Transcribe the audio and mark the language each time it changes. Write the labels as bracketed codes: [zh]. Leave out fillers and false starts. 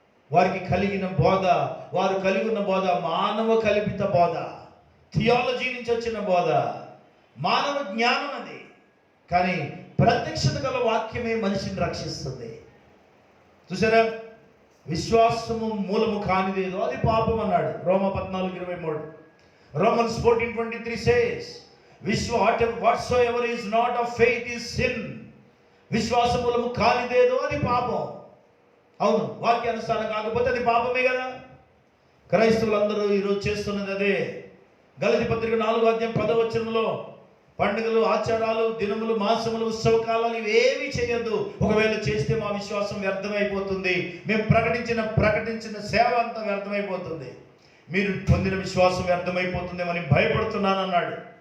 [te] వారికి కలిగిన బోధ, వారు కలిగి ఉన్న బోధ మానవ కల్పిత బోధ, థియాలజీ నుంచి వచ్చిన బోధ, మానవ జ్ఞానం అది. కానీ ప్రత్యక్షత గల వాక్యమే మనిషిని రక్షిస్తుంది. చూసారా, విశ్వాసము మూలము కానిదేదో అది పాపం అన్నాడు రోమా 14:23. [en] Romans 14:23 says, whatsoever is not of faith is sin. [te] విశ్వాస మూలము కానిదేదో అది పాపం. అవును, వాక్యానుసారం కాకపోతే అది పాపమే కదా. క్రైస్తవులందరూ ఈరోజు చేస్తున్నది అదే. గలతీ పత్రిక 4:10 పండుగలు, ఆచారాలు, దినములు, మాసములు, ఉత్సవ కాలాలు ఇవేమీ చేయొద్దు. ఒకవేళ చేస్తే మా విశ్వాసం వ్యర్థమైపోతుంది, మేము ప్రకటించిన సేవ అంతా వ్యర్థమైపోతుంది, మీరు పొందిన విశ్వాసం వ్యర్థమైపోతుందేమని భయపడుతున్నాను అన్నాడు.